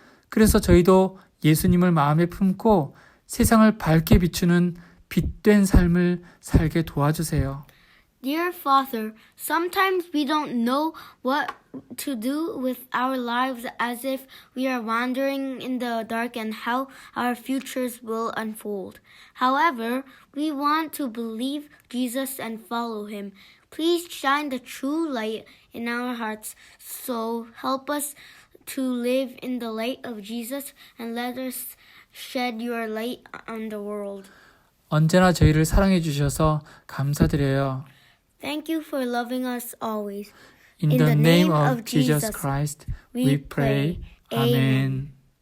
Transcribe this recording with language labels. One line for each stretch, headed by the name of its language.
Korean: 그래서 저희도 예수님을 마음에 품고 세상을 밝게 비추는 빛된 삶을 살게 도와주세요.
English: Dear Father, sometimes we don't know what to do with our lives as if we are wandering in the dark and how our futures will unfold. However, we want to believe Jesus and follow him. Please shine the true light in our hearts, so help us to live in the light of Jesus and let us shed your light on the world.
Korean: 언제나 저희를 사랑해 주셔서 감사드려요.
English: Thank you for loving us always. In the name of Jesus Christ, we pray. Amen.